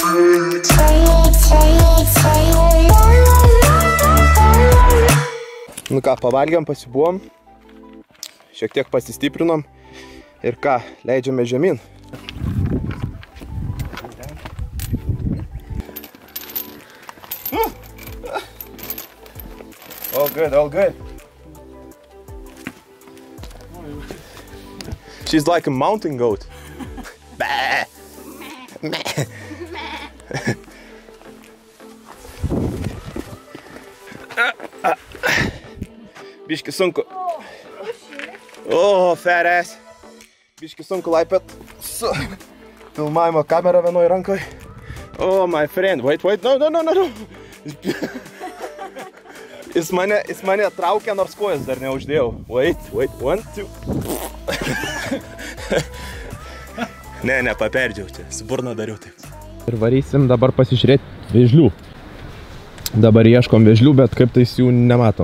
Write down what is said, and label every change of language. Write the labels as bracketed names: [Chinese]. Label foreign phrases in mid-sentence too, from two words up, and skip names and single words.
[Lithuanian] Nu ką, pavalgiam, pasibuvom, šiek tiek pasistiprinom ir ką, leidžiame žemyn. [English] All good, all good. She's like a mountain goat. Bah. Meh. [Lithuanian] Biški sunku. [English] O, fat ass. [Lithuanian] Biški sunku laipėt su filmavimo kamera vienoj rankoj. [English] Oh, my friend. Wait, no. [Lithuanian] Jis mane traukia, nors kojas dar neuždėjau. [English] Wait, 1, 2. [Lithuanian] Ne, paperdžiau čia, su burna dariau taip. Ir varysim dabar pasižiūrėti vėžlių. Dabar ieškom vėžlių, bet kaip tais jų nematom.